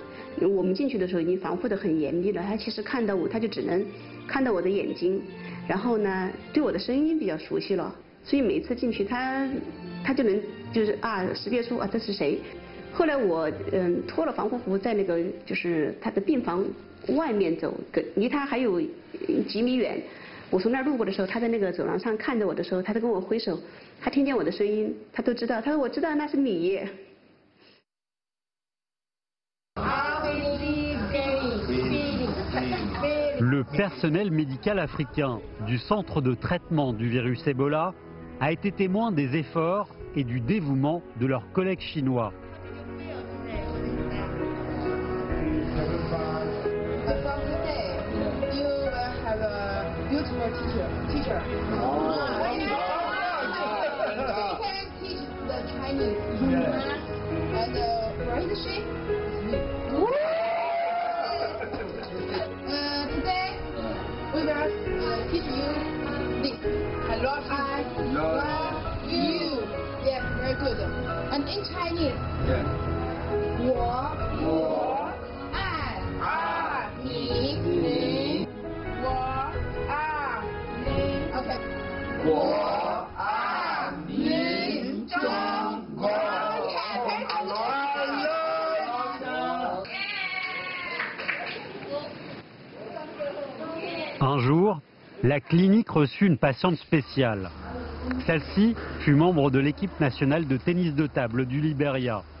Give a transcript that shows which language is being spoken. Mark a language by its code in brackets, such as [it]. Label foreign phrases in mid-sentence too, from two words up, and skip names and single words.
[zh] 因为我们进去的时候已经防护的很严密了，他其实看到我，他就只能看到我的眼睛，然后呢，对我的声音比较熟悉了，所以每次进去他就能就是识别出这是谁。后来我脱了防护服，在那个就是他的病房外面走，离他还有几米远。我从那儿路过的时候，他在那个走廊上看着我的时候，他都跟我挥手，他听见我的声音，他都知道。他说：“我知道那是你。” [fr] Le personnel médical africain du centre de traitement du virus Ebola a été témoin des efforts et du dévouement de leurs collègues chinois. [en] Beautiful teacher. They can teach the Chinese. And where is she? Today we will teach you this. I love you. Yeah, very good. And in Chinese. Yeah. [zh] 我爱你。我爱你，中国。 [fr] Un jour, la clinique reçut une patiente spéciale. Celle-ci fut membre de l'équipe nationale de tennis de table du Libéria.